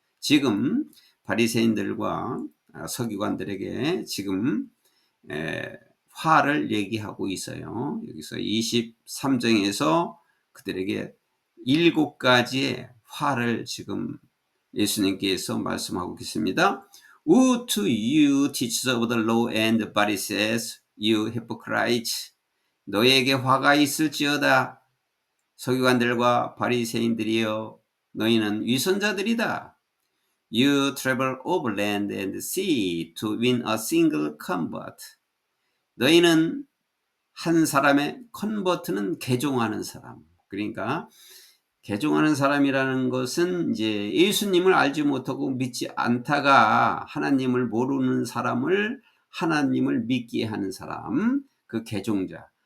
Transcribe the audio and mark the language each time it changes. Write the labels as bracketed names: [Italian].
[Korean] 지금 바리새인들과 서기관들에게 지금 화를 얘기하고 있어요. 여기서 23장에서 그들에게 7가지의 화를 지금 예수님께서 말씀하고 계십니다. [English] Woe to you, teachers of the law and Pharisees, you hypocrites. [Korean] 너희에게 화가 있을지어다. 서기관들과 바리새인들이여, 너희는 위선자들이다. [English] You travel over land and sea to win a single convert. [Korean] 너희는 한 사람의 컨버트는 개종하는 사람. 그러니까 개종하는 사람이라는 것은 이제 예수님을 알지 못하고 믿지 않다가 하나님을 모르는 사람을 하나님을 믿게 하는 사람, 그 개종자.